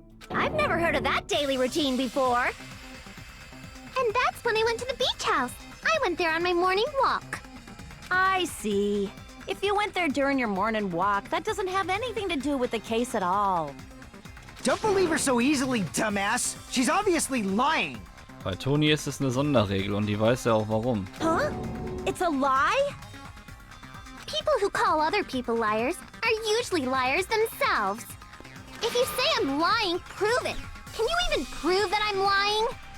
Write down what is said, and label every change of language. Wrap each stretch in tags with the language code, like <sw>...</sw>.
<en>I've never heard of that daily routine before. And that's when I went to the beach house. I went there on my morning walk. I see. If you went there during your morning walk, that doesn't have anything to do with the case at all. Don't believe her so easily, dumbass. She's obviously lying.</en> <de>Bei Toni ist es eine Sonderregel und die weiß ja auch warum.</de> <en>Huh? It's a lie? People who call other people liars are usually liars themselves. If you say I'm lying, prove it. Can you even prove that I'm lying?</en>